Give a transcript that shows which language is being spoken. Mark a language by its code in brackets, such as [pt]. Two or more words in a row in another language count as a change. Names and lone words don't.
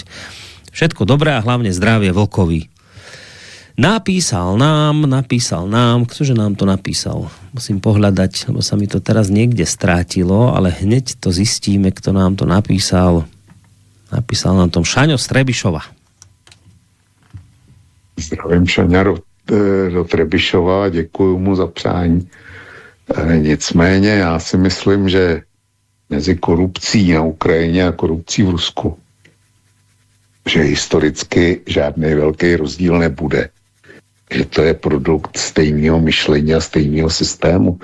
[sk] Všetko dobré a hlavne zdravie vlkovi. Napísal nám, ktože nám to napísal? Musím pohľadať, lebo sa mi to teraz niekde strátilo, ale hneď to zistíme, kto nám to napísal. Napísal nám to Šaňo Strebišova. Zdravím Šaňa do Trebišova, [cs] děkuji mu za přání. Nicméně já si myslím, že mezi korupcí na Ukrajině a korupcí v Rusku, že historicky žádný velký rozdíl nebude. Že to je produkt stejného myšlení a stejného systému.